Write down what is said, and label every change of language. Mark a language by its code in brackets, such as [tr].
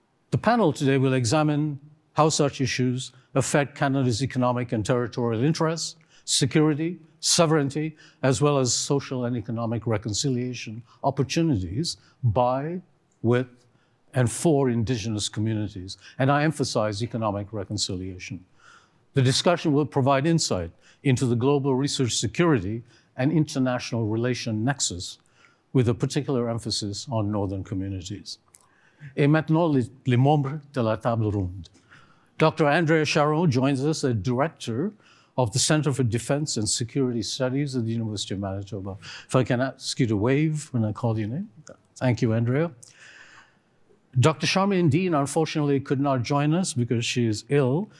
[en] The panel today will examine how such issues affect Canada's economic and territorial interests, security, sovereignty, as well as social and economic reconciliation opportunities by, with, and for Indigenous communities. And I emphasize economic reconciliation. The discussion will provide insight into the global research security and international relation nexus, with a particular emphasis on northern communities. [fr] Et maintenant, les membres de la table ronde. [en] Dr. Andrea Charon joins us as Director of the Center for Defense and Security Studies at the University of Manitoba. If I can ask you to wave when I call your name. Thank you, Andrea. Dr. Charmaine Dean, unfortunately, could not join us because she is ill.